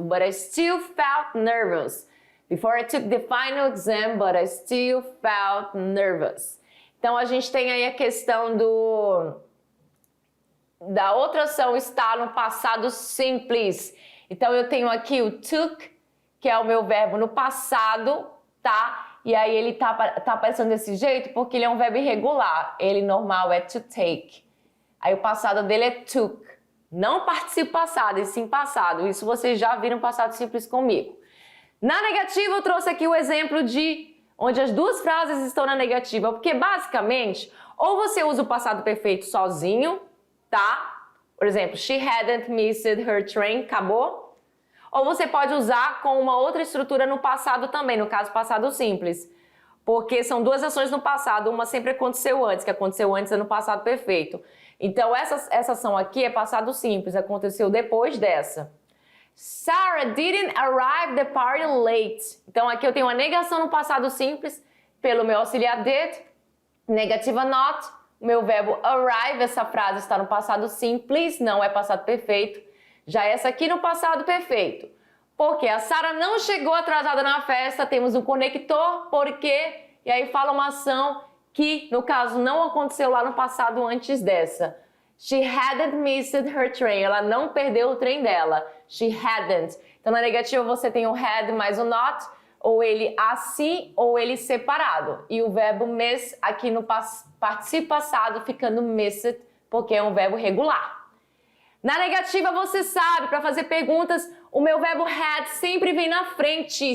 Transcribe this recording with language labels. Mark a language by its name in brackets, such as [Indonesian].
[English] But I still felt nervous. Before I took the final exam, but I still felt nervous. [Portuguese] Então, a gente tem aí a questão da outra ação estar no passado simples. Então, eu tenho aqui o took, que é o meu verbo no passado, tá? E aí ele tá aparecendo desse jeito porque ele é um verbo irregular. Ele normal é to take. Aí o passado dele é took. Não participo passado, e sim passado. Isso vocês já viram passado simples comigo. Na negativa, eu trouxe aqui o exemplo de onde as duas frases estão na negativa. Porque basicamente, ou você usa o passado perfeito sozinho, tá? Por exemplo, [English] she hadn't missed her train, [Portuguese] acabou. Ou você pode usar com uma outra estrutura no passado também, no caso passado simples. Porque são duas ações no passado, uma sempre aconteceu antes, que aconteceu antes é no passado perfeito. Então essa ação aqui é passado simples, aconteceu depois dessa. [English] Sarah didn't arrive the party late. [Portuguese] Então aqui eu tenho uma negação no passado simples pelo meu auxiliar did, negativa not, meu verbo arrive, essa frase está no passado simples, não é passado perfeito. Já essa aqui no passado perfeito. Porque a Sarah não chegou atrasada na festa, temos um conector, porque, e aí fala uma ação que, no caso, não aconteceu lá no passado antes dessa. [English] She hadn't missed her train. [Portuguese] Ela não perdeu o trem dela. [English] She hadn't. [Portuguese] Então, na negativa, você tem o had mais o not, ou ele assim, ou ele separado. E o verbo miss aqui no participo passado ficando missed, porque é um verbo regular. Na negativa, você sabe, para fazer perguntas, o meu verbo had sempre vem na frente.